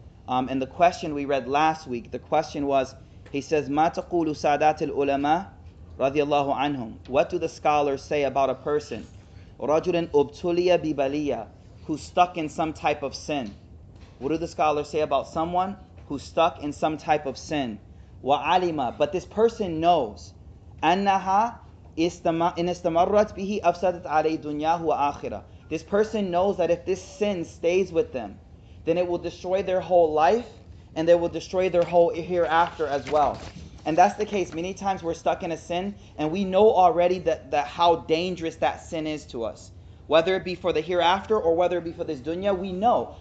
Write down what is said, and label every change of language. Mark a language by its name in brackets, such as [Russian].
[English] And the question we read last week, the question was, he says, [Arabic] "Ma taqulu sadat al-ulama radiyallahu anhum." [English] What do the scholars say about a person, [Arabic] رَجُلًا أُبْتُلِيَ بِبَلِيَّةٍ, [English] who's stuck in some type of sin? What do the scholars say about someone who's stuck in some type of sin? [Arabic] وَعَلِمَ, [English] but this person knows, [Arabic] أَنَّهَا إِنْ اسْتَمَرَّتْ بِهِ أَفْسَدَتْ عَلَيْهِ دُنْيَاهُ وَآخِرَةً. [English] This person knows that if this sin stays with them, then it will destroy their whole life, and they will destroy their whole hereafter as well. And that's the case. Many times we're stuck in a sin, and we know already that how dangerous that sin is to us. Whether it be for the hereafter or whether it be for this dunya, we know.